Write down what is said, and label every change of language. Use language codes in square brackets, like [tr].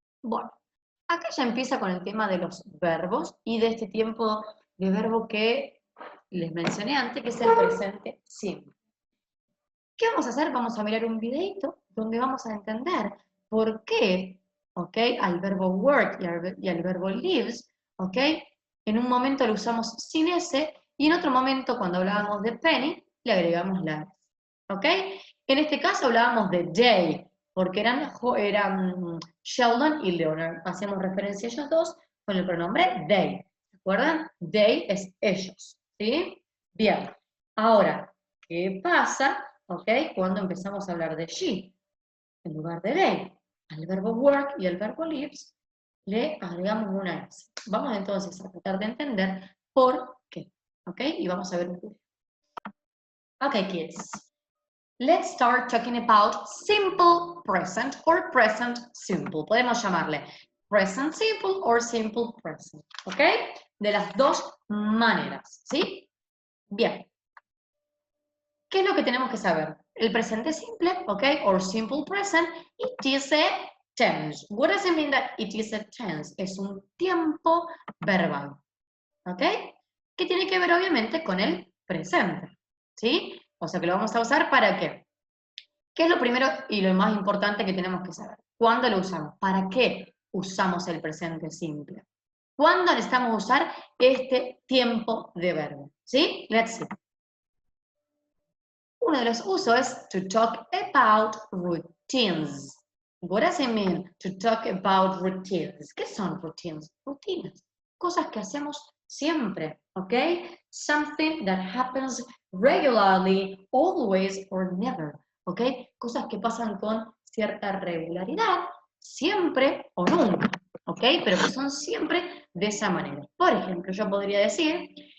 [es] Bueno, acá ya empieza con el tema de los verbos y de este tiempo de verbo que les mencioné antes, que es el presente simple. ¿Qué vamos a hacer? Vamos a mirar un videito donde vamos a entender por qué, ¿ok? Al verbo work y al verbo lives, ¿ok? En un momento lo usamos sin S y en otro momento, cuando hablábamos de penny, le agregamos la S, ¿ok? En este caso hablábamos de day, porque eran Sheldon y Leonard. Hacemos referencia a ellos dos con el pronombre they. ¿Se acuerdan? They es ellos, ¿sí? Bien. Ahora, ¿qué pasa? ¿Ok? Cuando empezamos a hablar de she, en lugar de they, al verbo work y al verbo lives, le agregamos una S. Vamos entonces a tratar de entender por qué. ¿Ok? Y vamos a ver un video. [en] Ok, kids. Let's start talking about simple present or present simple. [es] Podemos llamarle [en] present simple or simple present. [es] ¿Ok? De las dos maneras. ¿Sí? Bien. ¿Qué es lo que tenemos que saber? El presente simple, ¿ok? [en] Or simple present, it is a tense. What does it mean that it is a tense? [es] Es un tiempo verbal, ¿ok? Que tiene que ver obviamente con el presente, ¿sí? O sea que lo vamos a usar ¿para qué? ¿Qué es lo primero y lo más importante que tenemos que saber? ¿Cuándo lo usamos? ¿Para qué usamos el presente simple? ¿Cuándo necesitamos usar este tiempo de verbo? [en] ¿Sí? Let's see. [es] Uno de los usos es [en] to talk about routines. What does it mean to talk about routines? [es] ¿Qué son routines? Rutinas. Cosas que hacemos siempre, [en] ¿ok? Something that happens regularly, always or never, ¿ok? [es] Cosas que pasan con cierta regularidad, siempre o nunca, ¿ok? Pero que son siempre de esa manera. Por ejemplo, yo podría decir,